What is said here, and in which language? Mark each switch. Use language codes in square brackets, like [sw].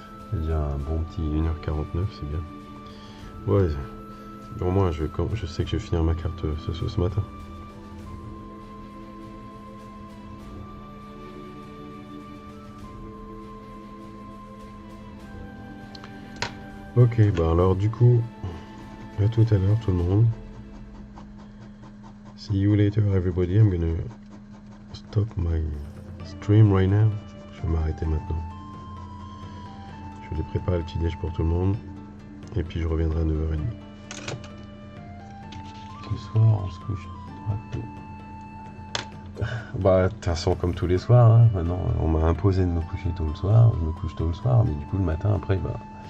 [fr] C'est déjà un bon petit 1h49, c'est bien. Ouais, au moins je sais que je vais finir ma carte ce matin. Ok, bah alors du coup, à tout à l'heure tout le monde. [en] See you later everybody. I'm gonna stop my stream right now. [fr] Je vais m'arrêter maintenant. Je vais aller préparer le petit déj pour tout le monde. Et puis je reviendrai à 9h30. Ce soir on se couche tôt. Bah de toute façon comme tous les soirs, hein. Maintenant on m'a imposé de me coucher tôt le soir. Je me couche tôt le soir, mais du coup le matin après bah...